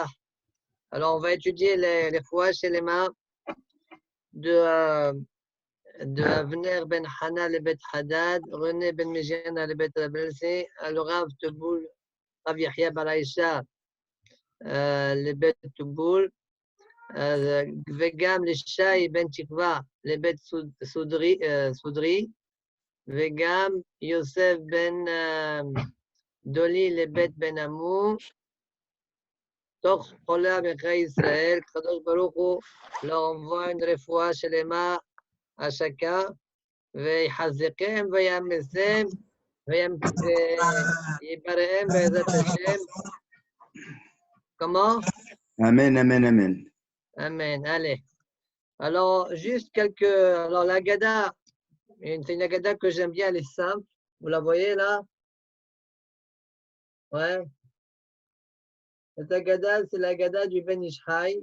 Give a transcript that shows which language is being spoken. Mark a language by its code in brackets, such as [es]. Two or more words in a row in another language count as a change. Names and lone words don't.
[fr] Alors, on va étudier les fois chez les mains de Avner ben Hana le Bet Haddad, René ben Mijiana le Bet Rabelsi, le Rav Teboul, Rav Yahya Balaïcha le Bet Teboul, [he] וגם לשי בן תקווה לבית סודרי, וגם יוסף בן דולי לבית בן עמו, תוך חולי עמך ישראל, הקדוש ברוך הוא [fr] leur envoie une [he] רפואה שלמה [fr] à chacun, [he] ויחזקם ויאמסם, ויבראם בעזרת השם. [fr] Comment? Amen, amen, amen. Amen. Allez. Alors, juste quelques. Alors, la Haggadah, c'est une Haggadah que j'aime bien, elle est simple. Vous la voyez là? Ouais. Cette Haggadah, c'est la Haggadah du Ben Ishai.